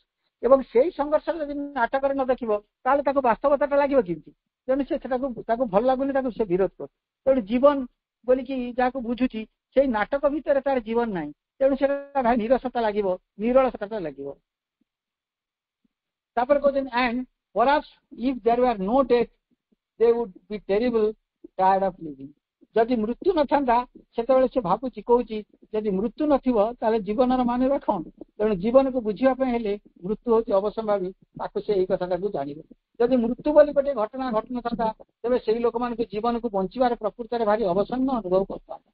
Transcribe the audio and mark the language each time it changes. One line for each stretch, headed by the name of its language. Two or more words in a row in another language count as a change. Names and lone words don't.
Odia: ଏବଂ ସେଇ ସଂଘର୍ଷ ଯଦି ନାଟକରେ ନ ଦେଖିବ ତାହେଲେ ତାକୁ ବାସ୍ତବତାଟା ଲାଗିବ କେମିତି? ତେଣୁ ସେ ତାକୁ ଭଲ ଲାଗୁନି, ତାକୁ ସେ ବିରୋଧ କରୁଛି। ତେଣୁ ଜୀବନ ବୋଲିକି ଯାହାକୁ ବୁଝୁଛି ସେଇ ନାଟକ ଭିତରେ ତାର ଜୀବନ ନାହିଁ, ତେଣୁ ସେଟା ଭାରି ନିରସତା ଲାଗିବ, ନିରଳସତା ଲାଗିବ। ତାପରେ କହୁଛନ୍ତି
English: and perhaps if there were no death they would be terrible tired of living.
Odia: ଯଦି ମୃତ୍ୟୁ ନଥାନ୍ତା ସେତେବେଳେ ସେ ଭାବୁଛି କହୁଛି ଯଦି ମୃତ୍ୟୁ ନଥିବ ତାହେଲେ ଜୀବନର ମାନେ କଣ? ତେଣୁ ଜୀବନକୁ ବୁଝିବା ପାଇଁ ହେଲେ ମୃତ୍ୟୁ ହଉଛି ଅବଶ୍ୟମ୍ଭାବୀ, ତାକୁ ସେ ଏଇ କଥାଟାକୁ ଜାଣିବ। ଯଦି ମୃତ୍ୟୁ ବୋଲି ଗୋଟେ ଘଟଣା ଘଟୁନଥାନ୍ତା ତେବେ ସେଇ ଲୋକମାନଙ୍କୁ ଜୀବନକୁ ବଞ୍ଚିବାର ପ୍ରକୃତରେ ଭାରି ଅବସନ୍ନ ଅନୁଭବ କରିଥାନ୍ତା।